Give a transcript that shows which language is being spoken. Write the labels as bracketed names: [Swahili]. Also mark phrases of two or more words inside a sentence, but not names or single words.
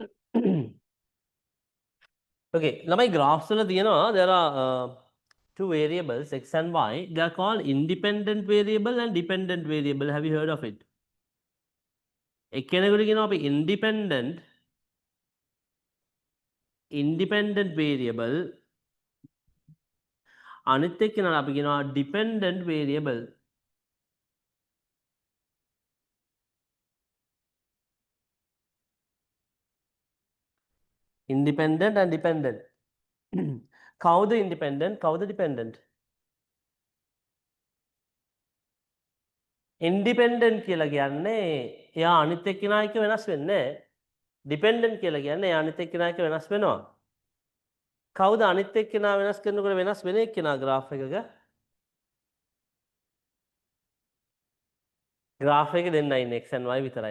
[English] Okay, [Sinhala] ළමයි graphs වල තියෙනවා [English] there are two variables x and y. They are called independent variable and dependent variable. Have you heard of it? [Sinhala] එක්කෙනෙකුට කියනවා අපි [English] independent variable, [Sinhala] අනිත් එක්කෙනාට අපි කියනවා [English] dependent variable. Independent and dependent. [Sinhala] කවුද independent, කවුද dependent? Independent කියලා කියන්නේ එයා අනිත් එක්කෙනා එක්ක වෙනස් වෙන්නේ නැහැ. Dependent කියලා කියන්නේ එයා අනිත් එක්කෙනා එක්ක වෙනස් වෙනවා. කවුද අනිත් එක්කෙනා වෙනස් කරනකොට වෙනස් වෙන එක්කෙනා graph එකක? graph එකේ දෙන්නයි ඉන්නේ [English] x and y [Sinhala] විතරයි.